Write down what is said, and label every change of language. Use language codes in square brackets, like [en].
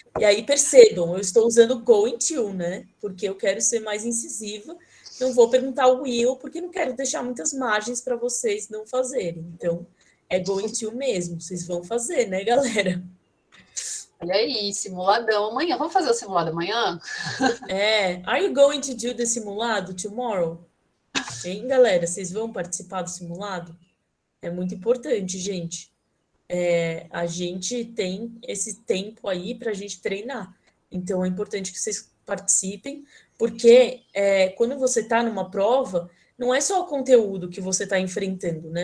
[pt] E aí percebam, eu estou usando going to, né? Porque eu quero ser mais incisiva. Não vou perguntar o will, porque não quero deixar muitas margens para vocês não fazerem. Então, é going to mesmo. Vocês vão fazer, né, galera? Olha aí, simuladão amanhã. Vamos fazer o simulado amanhã? [en] Are you going to do the simulado tomorrow? [pt] Hein, galera? Vocês vão participar do simulado? É muito importante, gente. A gente tem esse tempo aí para a gente treinar. Então, é importante que vocês participem, porque quando você está numa prova, não é só o conteúdo que você está enfrentando, né?